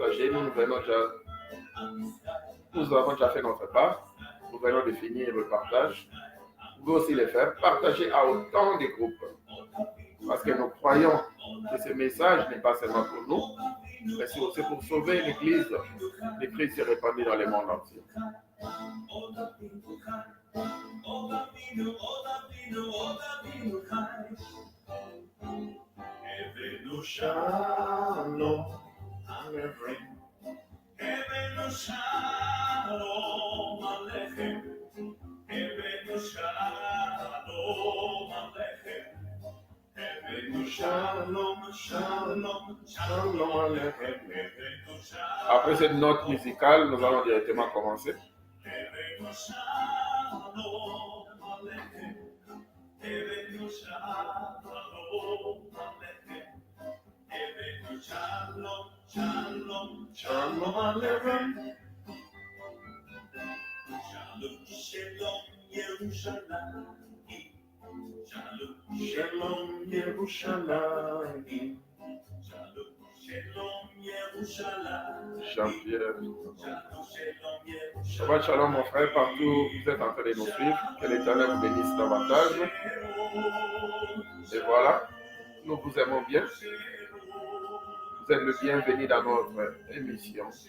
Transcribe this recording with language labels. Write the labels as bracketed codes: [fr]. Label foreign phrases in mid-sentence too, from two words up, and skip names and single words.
[fr] Nous avons déjà fait notre part. Nous venons de finir le partage. Vous pouvez aussi le faire. Partagez à autant de groupes. Parce que nous croyons que ce message n'est pas seulement pour nous, mais c'est aussi pour sauver l'Église. Le Christ est répandu dans le monde entier. [he] שלום שלום עליכם. [fr] Après cette note musicale, nous allons directement commencer. [he] שלום עליכם. שלום ירושלים. [fr] Jean-Pierre. [he] שבת שלום [fr] mon frère, partout où vous êtes en train de nous suivre. Que l'Éternel vous bénisse davantage. Et voilà, nous vous aimons bien. Vous êtes le bienvenu dans notre émission.